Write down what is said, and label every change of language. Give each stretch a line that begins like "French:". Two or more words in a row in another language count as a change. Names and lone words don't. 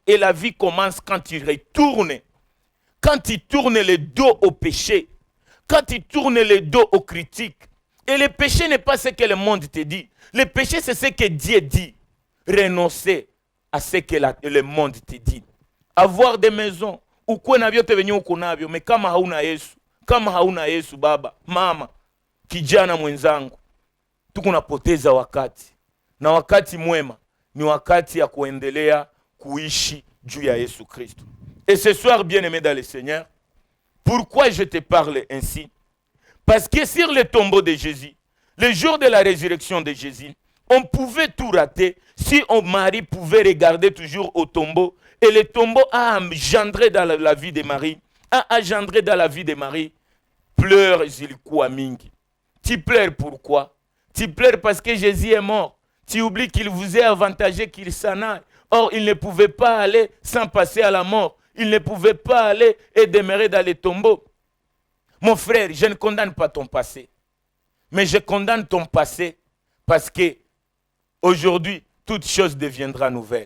French: Et la vie commence quand tu retournes. Quand tu tournes le dos au péché. Quand tu tournes le dos aux critiques. Et le péché n'est pas ce que le monde te dit. Le péché, c'est ce que Dieu dit. Renoncer à ce que le monde te dit. Avoir des maisons.
Swahili: Ukuwe na vyote venye uko navyo. Mais kama hauna Yesu. Kama hauna Yesu baba, mama, kijana mwenzangu. Tukunapoteza wakati. Na wakati mwema ni wakati ya kuendelea kuishi juu ya Yesu Kristo.
French: Et ce soir, bien-aimé dans le Seigneur, pourquoi je te parle ainsi? Parce que sur le tombeau de Jésus, le jour de la résurrection de Jésus, on pouvait tout rater si Marie pouvait regarder toujours au tombeau. Et le tombeau a engendré dans la vie de Marie, pleurs
Swahili: zilikuwa mingi.
French: Tu pleures pourquoi? Tu pleures parce que Jésus est mort. Tu oublies qu'il vous est avantagé qu'il s'en aille. Or, il ne pouvait pas aller sans passer à la mort. Il ne pouvait pas aller et demeurer dans les tombeaux. Mon frère, je ne condamne pas ton passé. Mais je condamne ton passé parce que aujourd'hui, toute chose deviendra nouvelle.